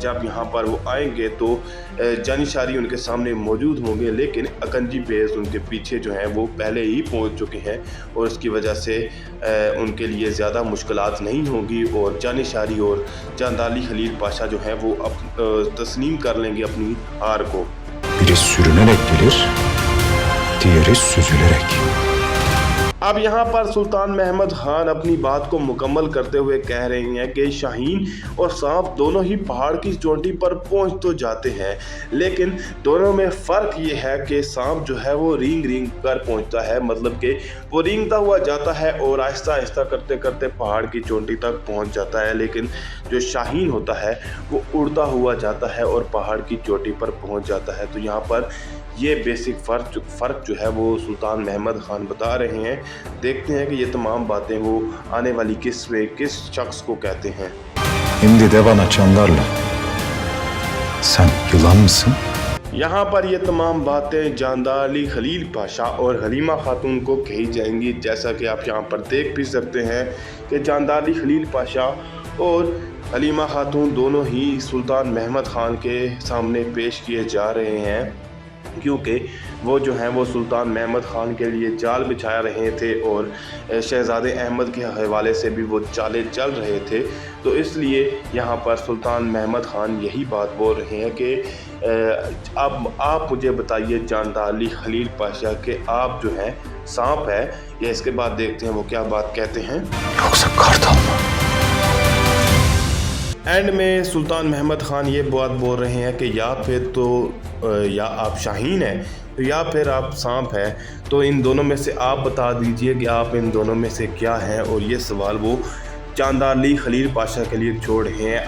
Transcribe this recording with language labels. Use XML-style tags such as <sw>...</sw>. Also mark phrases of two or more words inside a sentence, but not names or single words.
<hi>जब यहाँ पर वो आएंगे तो जानिशारी उनके सामने मौजूद होंगे, लेकिन अकंजी बेस उनके पीछे जो हैं वो पहले ही पहुँच चुके हैं और उसकी वजह से उनके लिए ज़्यादा मुश्किलात नहीं होंगी और जानिशारी और जानदाली खलील पाशा जो हैं वो तस्लीम कर लेंगे अपनी हार को।</hi> <tr>Biri sürünerek gelir, diğeri süzülerek.</tr> <hi>अब यहाँ पर सुल्तान महमद ख़ान अपनी बात को मुकम्मल करते हुए कह रहे हैं कि शाहीन और सांप दोनों ही पहाड़ की चोटी पर पहुँच तो जाते हैं, लेकिन दोनों में फ़र्क ये है कि सांप जो है वो रींग रींग कर पहुँचता है, मतलब कि वो रींगता हुआ जाता है और आहिस्ता आहिस्ता करते करते पहाड़ की चोटी तक पहुँच जाता है। लेकिन जो शाहीन होता है वो उड़ता हुआ जाता है और पहाड़ की चोटी पर पहुँच जाता है। तो यहाँ पर ये बेसिक फ़र्क जो है वो सुल्तान महमद ख़ान बता रहे हैं। देखते हैं कि ये तमाम बातें वो आने वाली किस शख्स को कहते हैं।</hi> <tr>Şimdi de bana çandarla. Sen yılan mısın?</tr> <hi>यहाँ पर ये तमाम बातें जानदाली खलील पाशा और हलीमा खातून को कही जाएंगी। जैसा कि आप यहाँ पर देख भी सकते हैं कि जानदाली खलील पाशा और हलीमा खातून दोनों ही सुल्तान महमद ख़ान के सामने पेश किए जा रहे हैं, क्योंकि वो जो हैं वो सुल्तान महमद ख़ान के लिए जाल बिछा रहे थे और शहजादे अहमद के हवाले से भी वो चालें चल रहे थे। तो इसलिए यहाँ पर सुल्तान महमद ख़ान यही बात बोल रहे हैं कि अब आप मुझे बताइए जानदाली खलील पाशा के आप जो हैं सांप है, या इसके बाद देखते हैं वो क्या बात कहते हैं।</hi> <tr>Yoksa kartal mı?</tr> <hi>एंड में सुल्तान महमद ख़ान ये बात बोल रहे हैं कि या फिर तो या आप शाहीन हैं तो या फिर आप सांप हैं, तो इन दोनों में से आप बता दीजिए कि आप इन दोनों में से क्या हैं। और ये सवाल वो जानदाली खलील पाशा के लिए छोड़ रहे हैं।</hi>